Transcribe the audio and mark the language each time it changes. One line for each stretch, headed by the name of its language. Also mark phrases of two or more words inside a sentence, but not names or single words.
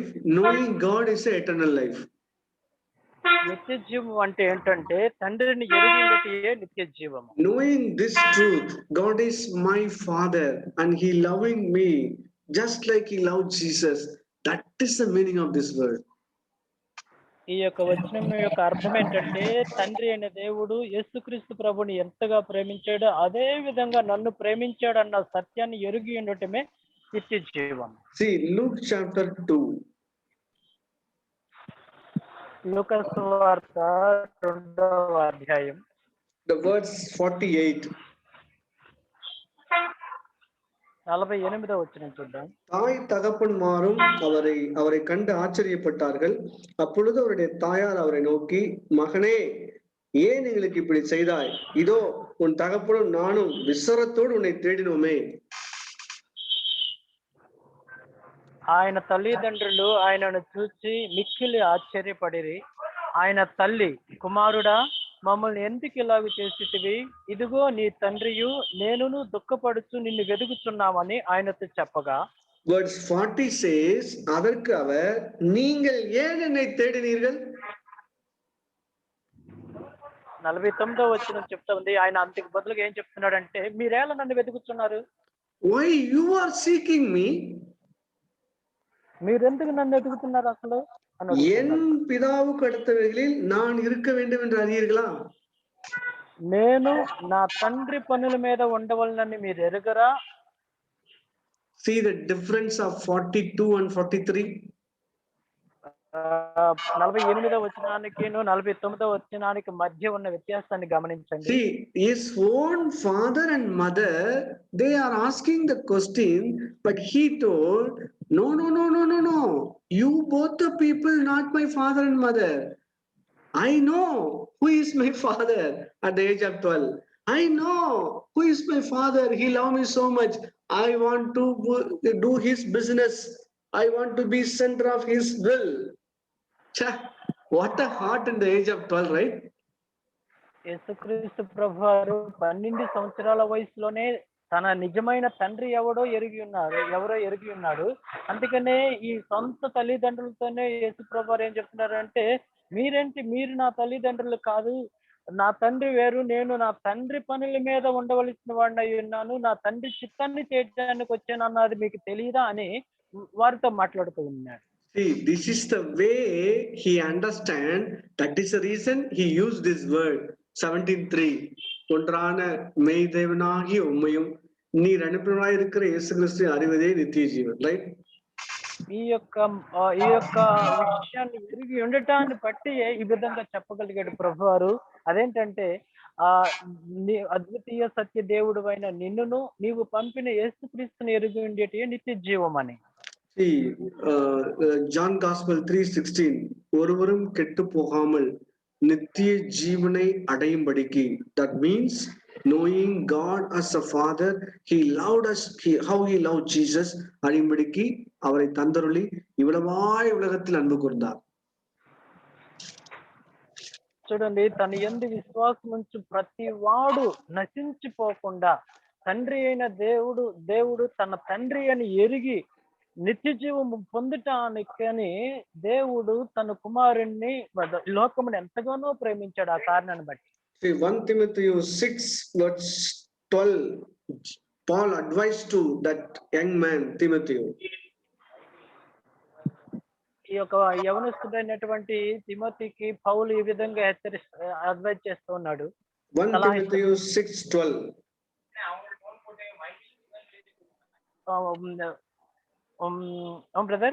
English: Knowing God is eternal life.
Telugu: నిత్య జీవం అంటే ఏంటంటే తండ్రిని ఎరిగినట్టే నిత్య జీవం.
English: Knowing this truth, God is my Father and He loving me just like He loved Jesus. That is the meaning of this word.
Telugu: ఈ యొక్క వచనం యొక్క అర్థం ఏంటంటే తండ్రి అయిన దేవుడు యేసుక్రీస్తు ప్రభుని ఎంతగా ప్రేమించాడో అదే విధంగా నన్ను ప్రేమించాడు అన్న సత్యాన్ని ఎరిగి ఉండటమే నిత్య జీవం.
English: See, Luke chapter 2.
Telugu: లూకా సువార్త 2వ అధ్యాయం
English: The verse 48.
Telugu: 48వ వచనం చూద్దాం.
Tamil: தாய் தகப்பன்மாரும் அவரை கண்டு ஆச்சரியப்பட்டார்கள். அப்பொழுது அவருடைய தாயார் அவரை நோக்கி, மகனே, ஏன் எங்களுக்கு இப்படி செய்தாய்? இதோ உன் தகப்பனும் நானும் விசரத்தோடு உன்னை தேடினோமே.
Telugu: ఆయన తల్లిదండ్రులు ఆయనను చూచి మిక్కిలి ఆశ్చర్యపడిరి. ఆయన తల్లి, కుమారుడా, మమ్మల్ని ఎందుకు ఇలాగ చేసితివి? ఇదిగో నీ తండ్రియు నేనును దుఃఖపడుచు నిన్ను వెదుగుచున్నామని ఆయనతో చెప్పగా,
English: Verse 40 says,
Tamil: அதற்கு அவர், நீங்கள் ஏன் என்னை தேடினீர்கள்?
Telugu: 49వ వచనం చెప్తా ఉంది. ఆయన అంతకు బదులుగా ఏం చెప్తున్నాడంటే, మీరేలా నన్ను వెతుకుతున్నారు?
English: Why you are seeking me?
Telugu: మీరెందుకు నన్ను వెతుకుతున్నారు అసలు అని என் అడుగుతున్నారు.
Tamil: பிதாவுக்கு அடுத்தவைகளில் நான் இருக்க வேண்டும் என்று அறியீர்களா?
Telugu: నేను నా తండ్రి పనుల మీద ఉండవలనని మీరు ఎరుగరా?
English: See the difference of 42 and 43.
Telugu: 48వ వచనానికి 49వ వచనానికి మధ్య ఉన్న వ్యత్యాసాన్ని గమనించండి.
English: See, his own father and mother, they are asking the question, but he told, no, no, no, no, no, no. You both the people, not my father and mother. I know who is my father at the age of 12. I know who is my father. He loves me so much. I want to do his business. I want to be center of his will. Cha, what a heart in the age of 12, right?
Telugu: యేసుక్రీస్తు ప్రభువారు 12 సంవత్సరాల వయసులోనే తన నిజమైన తండ్రి ఎవరో ఎరిగి ఉన్నాడు. అందుకనే ఈ సొంత తల్లిదండ్రులతోనే యేసు ప్రభువారు ఏం చెప్తున్నారంటే, మీరు నా తల్లిదండ్రులు కాదు, నా తండ్రి వేరు, నేను నా తండ్రి పనుల మీద ఉండవలసిన వాడిని అయి ఉన్నాను, నా తండ్రి చిత్తాన్ని చేయడానికి వచ్చాను అన్నది మీకు తెలియదా అని వారితో మాట్లాడుతూ ఉన్నాడు.
English: See, this is the way he understand. That is the reason he used this word 17:3.
Tamil: ஒன்றான மெய் தேவனாகிய உம்மையும் நீர் அனுப்பினவராய் இருக்கிற இயேசு கிறிஸ்துவை அறிவதே நித்திய ஜீவன், ரைட்?
Telugu: ఈ యొక్క విషయాన్ని ఎరిగి ఉండటాన్ని బట్టి ఈ విధంగా చెప్పగలిగాడు ప్రభువారు. అదేంటంటే అద్వితీయ సత్య దేవుడు అయిన నిన్నును నీవు పంపిన యేసుక్రీస్తుని ఎరిగి ఉండేటి నిత్య జీవం అని.
English: See, John Gospel 3:16,
Tamil: ஒருவரும் கெட்டு போகாமல் நித்திய ஜீவனை அடையும்படிக்கு.
English: That means knowing God as a father, he loved us, how he loved Jesus,
Tamil: அறியும்படிக்கு அவரை தந்தருளி இவ்வளவாய் உலகத்தில் அன்பு கூர்ந்தார்.
Telugu: చూడండి, తన యందు విశ్వాసం ఉంచు ప్రతి వాడు నశించిపోకుండా తండ్రి అయిన దేవుడు తన తండ్రి అని ఎరిగి నిత్య జీవము పొందటానికని దేవుడు తన కుమారుణ్ణి లోకమును ఎంతగానో ప్రేమించాడు. ఆ కారణాన్ని బట్టి
English: See, 1 Timothy 6:12, Paul advised to that young man Timothy.
Telugu: ఈ యొక్క యవనస్తుడైనటువంటి తిమోతికి పౌలు ఈ విధంగా అడ్వైజ్ చేస్తూ ఉన్నాడు.
English: 1 Timothy 6:12.
Telugu: బ్రదర్,